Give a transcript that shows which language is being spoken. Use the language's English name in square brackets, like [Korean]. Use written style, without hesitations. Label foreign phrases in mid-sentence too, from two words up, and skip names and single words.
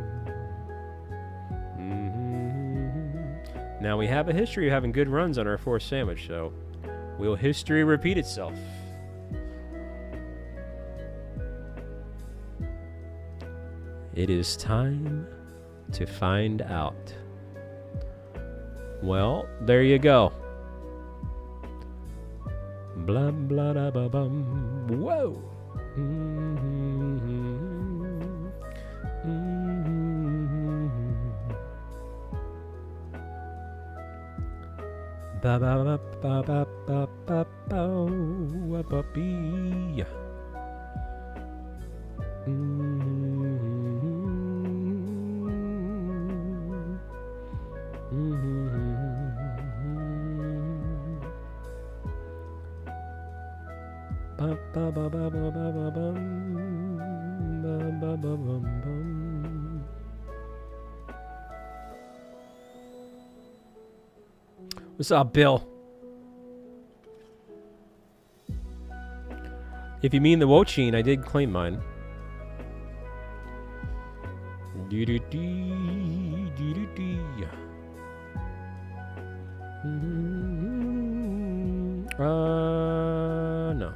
[English] Now we have a history of having good runs on our 4th sandwich, so will history repeat itself? It is time to find out. Well, there you go. Blah blah da ba bum. Whoa. Ba ba ba ba ba ba ba ba bee. Ba ba ba ba ba ba ba bum. Ba ba ba bum bum. What's up, Bill? If you mean the Wochin, I did claim mine. No.